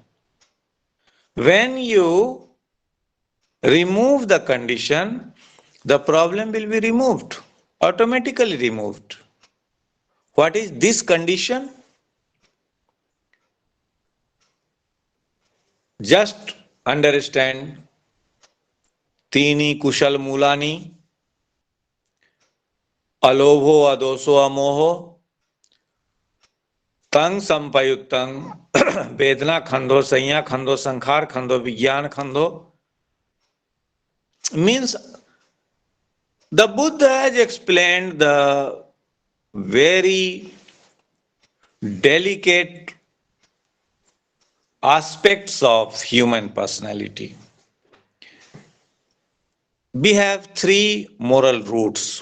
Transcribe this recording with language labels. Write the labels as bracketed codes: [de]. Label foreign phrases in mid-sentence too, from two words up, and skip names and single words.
[en] When you remove the condition, the problem will be removed, automatically removed. What is this condition? Just understand [pi] Tini Kushal Mulani, Alobho Adoso Amoho, Tang Sampayuttang, Vedana Khando, Sanya Khando, Sankhar Khando, Vigyan Khando. [en] Means the Buddha has explained the very delicate aspects of human personality. We have three moral roots.